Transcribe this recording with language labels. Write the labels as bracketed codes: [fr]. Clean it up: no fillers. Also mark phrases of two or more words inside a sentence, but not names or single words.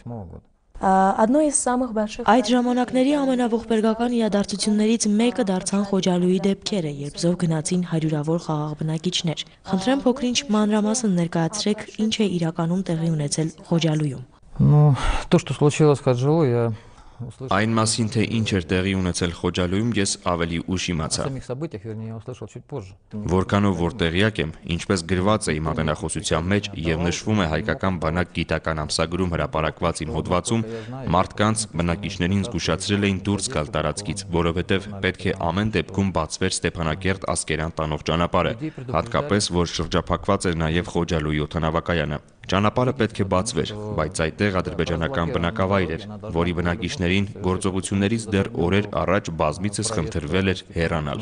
[hy] Այդ ժամանակների ամենաողբերգական իրադարձություններից մեկը դարձան Խոջալույի դեպքերը, երբ զոհ գնացին հարյուրավոր խաղաղ բնակիչներ։ Խնդրեմ փոքրինչ մանրամասն ներկայացրեք, ինչ է իրականում տեղի ունեցել Խոջալույում։ [ru] Ну, то, что случилось в Хаджалу, я... [hy] Այն մասին, թե ինչ էր տեղի ունեցել Խոջալույում, ես ավելի ուշ իմացա։ Որքանով որ տեղյակ եմ, ինչպես գրված է իմ ատենախոսության մեջ եւ նշվում է հայկական բանակ գիտական ամսագրում հրապարակված իմ հոդվածում, մարդկանց բնակիչներին զգուշացրել էին դուրս գալ տարածքից, որովհետեւ պետք է ամեն դեպքում բացվեր Ստեփանակերտ Ասկերան տանող ճանապարհը, հատկապես որ շրջափակված էր նաեւ Խոջալույի օդանավակայանը։ Ճանապարհը պետք է բացվեր, բայց այդտեղ ադրբեջանական բնակավայր էր, որի բնակիչներին գործողություններից դեռ օրեր առաջ բազմիցս խնդրվել էր հեռանալ։